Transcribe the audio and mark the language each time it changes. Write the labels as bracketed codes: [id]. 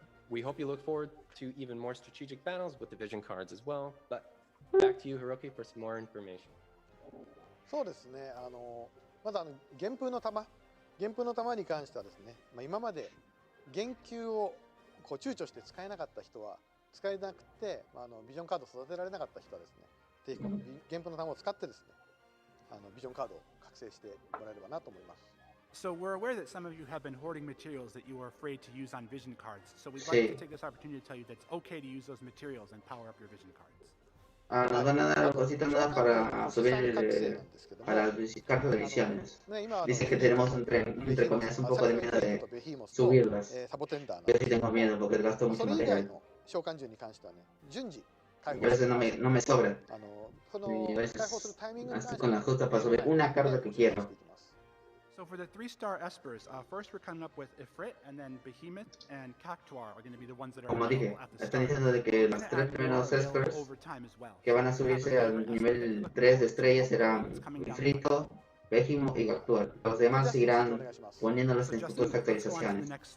[en] We hope you look forward to even more strategic battles with the vision cards as well. But back to you, Hiroki, for some more information. [ja] そうですね。まず原風の玉に関してはですね、今まで原球を躊躇して使えなかった人は使えなくて、ビジョンカードを育てられなかった人はですね、ぜひこの原風の玉を使ってですね、ビジョンカードを覚醒してもらえればなと思います。 [en] So we're aware that some of you have been hoarding materials that you are afraid to use on vision cards. So we'd like to take this opportunity to tell you that it's okay to use those materials and power up your vision cards. [es] Nos van a dar cositas nuevas para subir para las cartas de visiones. Dice que tenemos entre comillas un poco de miedo de subirlas. Yo sí tengo miedo porque gasto mucho material. [ja] 召喚獣に関してはね、順次 [es] A veces no me sobra. Y a veces estoy con la justa para subir una carta que quiero. [en] So for the 3-star Espers, first we're coming up with Ifrit, and then Behemoth and Cactuar are going to be the ones that are [es] Como dije, [en] available at the [es] están [en] start. [es] diciendo de que los 3 primeros Espers que van a subirse al nivel 3 de estrellas serán Ifrito, Behemoth y Cactuar. Los demás seguirán poniéndolos en futuras actualizaciones.